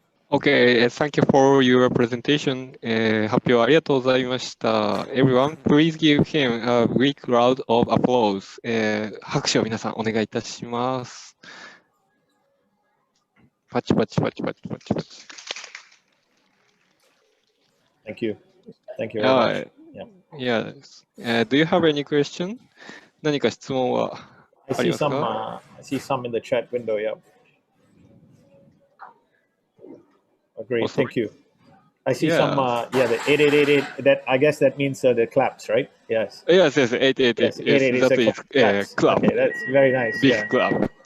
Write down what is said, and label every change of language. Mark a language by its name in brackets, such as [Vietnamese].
[English] Okay, thank you for your presentation. [Japanese] 発表ありがとうございました。 [English] Everyone, please give him a big round of applause. [Japanese] 拍手を皆さんお願いいたします。パチパチパチパチパチパチ。 [English] Thank you. Thank you very much. Yeah. Do you have any question? [Japanese] 何か質問はありますか？ [English] I see some in the chat window, yeah. Great, thank you. I see some, the 8888, that I guess that means the claps, right? Yes. Yes, 888. Yes, 888 that is clap. Okay, that's very nice. Big clap.